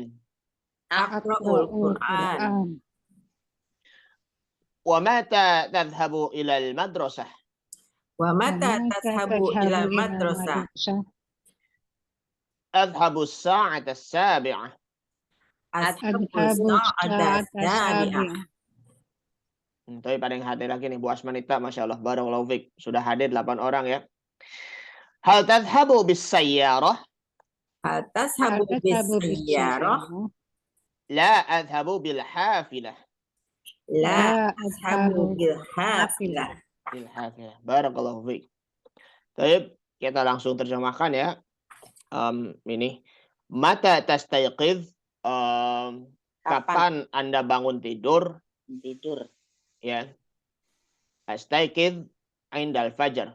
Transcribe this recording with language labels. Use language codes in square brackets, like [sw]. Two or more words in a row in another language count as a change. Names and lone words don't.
[ar] أقرأ القرآن. ومتى تذهب إلى المدرسة? ومتى تذهب إلى المدرسة? أذهب الساعة السابعة. أذهب الساعة السابعة. [id] Tapi pada yang hadir lagi nih Bu Asmanita, [ar] ما شاء الله, بارك الله فيك. [id] Sudah hadir 8 orang ya. [ar] هل تذهب بالسيارة? هل تذهب بالسيارة? لا أذهب بالحافلة. لا أذهب بالحافلة. بالحافلة. بارك الله فيك. [id] Baik, kita langsung terjemahkan ya. Ini [ar] متى تستيقظ, [id] kapan Anda bangun tidur? Tidur. [ar] Ya. أستيقظ عند الفجر.